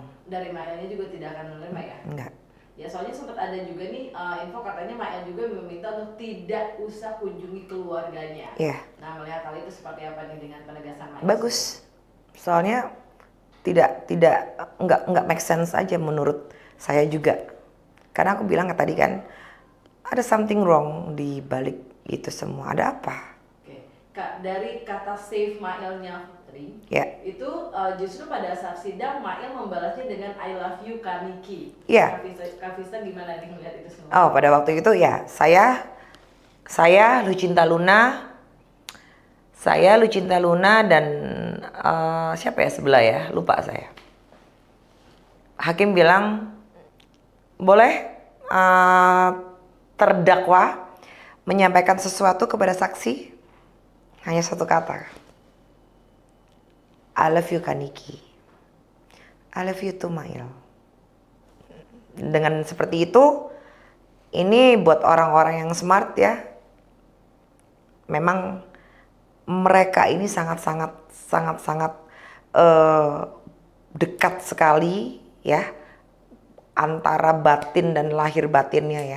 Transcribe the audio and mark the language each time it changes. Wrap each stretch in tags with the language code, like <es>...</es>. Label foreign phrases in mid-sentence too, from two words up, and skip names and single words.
<id>dari Mailnya juga tidak akan menerima ya? enggak. Ya soalnya sempat ada juga nih info katanya Mail juga meminta untuk tidak usah kunjungi keluarganya. Iya, Nah melihat hal itu seperti apa nih dengan penegasan Mail? bagus. Soalnya tidak nggak</id> <en>make sense</en> <id>aja menurut saya juga. Karena aku bilang tadi kan ada</id> <en>something wrong</en> <id>di balik itu semua. Ada apa? Oke, Kak, dari kata save Mailnya Putri, Ya, itu justru pada saat sidang Mail membalasnya dengan</id> <en>I love you</en> <id>Kaniki. Iya. Kak Vista gimana nih melihat itu semua? Oh pada waktu itu ya saya Lucinta Luna dan siapa ya sebelah ya, lupa saya. Hakim bilang boleh terdakwa menyampaikan sesuatu kepada saksi hanya satu kata.</id> <en>I love you Kaniki. I love you too Mail.</en> <id>Dengan seperti itu, ini buat orang-orang yang smart ya. Memang mereka ini sangat-sangat dekat sekali ya antara batin dan lahir batinnya ya.</id>